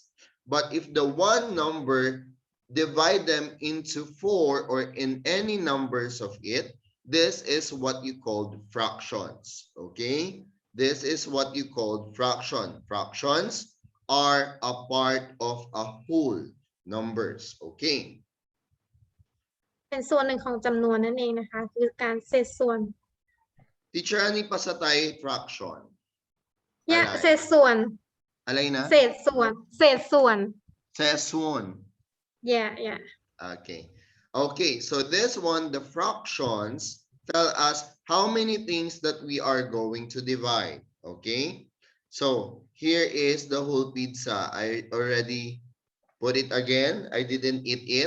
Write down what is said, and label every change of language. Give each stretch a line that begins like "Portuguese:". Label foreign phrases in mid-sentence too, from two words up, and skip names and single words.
English: But if the one number, divide them into 4, or in any numbers of it, this is what you call fractions. Okay. This is what you call fraction. Fractions are a part of a whole numbers. Okay.
Thai: เป็นส่วนหนึ่งของจำนวนนั่นเองนะคะ คือการเศษส่วน
Filipino: Teacher, ano pa sa tayo fraction?
Thai: เนี่ย Alay. เศษส่วน Alay na? เศษส่วนเศษส่วน
English: Session. yeah Okay. Okay, so this one, the fractions tell us how many things that we are going to divide. Okay. So here is the whole pizza. I already put it again. I didn't eat it.